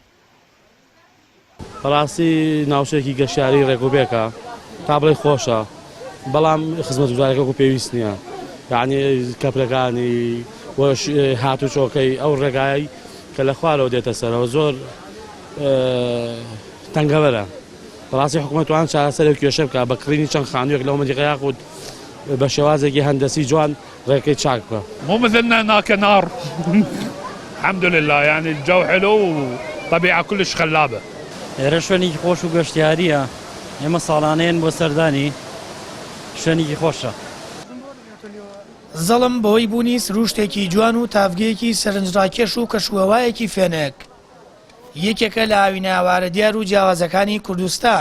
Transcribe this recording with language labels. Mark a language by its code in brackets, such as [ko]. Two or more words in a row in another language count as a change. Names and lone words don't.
[ckb] بەڕاستی ناوچەیەکی گەشتیاری ڕێگوبێکە تا بڵێ خۆشە بەڵام خزمەتگوزاریەکە پێویست نییە یعنی کەپرەکانی هاتو چۆکەی ئەو ڕێگایی کە لە خوارەوە دێتە سەرەوە زۆر تەنگەوەرە. بەڕاستی حکوومەتوان چارەسەرێک کێشە بکە بە کڕینی چەند خانوویەک لەو مەنطقە یاخود بە شێوازێکی هەندەسی جوان ڕێگەی چاک بکە. [ar] مو مثلنا هناك نار الحمد لله يعني الجو حلو وطبيعة كلش خلابة. [ckb] ئێرە شوێنێکی خۆش و گەشتیاریە ئێمە ساڵانەیەن بۆ سەردانی شوێنێکی خۆشە. زەڵم بەهۆی بوونی سروشتێکی جوان و تافگەیەکی سەرنجڕاکێش و کەشوەوایەکی فێنک یەکێکە لە ئاوی ناوارە دیار و جیاوازەکانی کوردستان.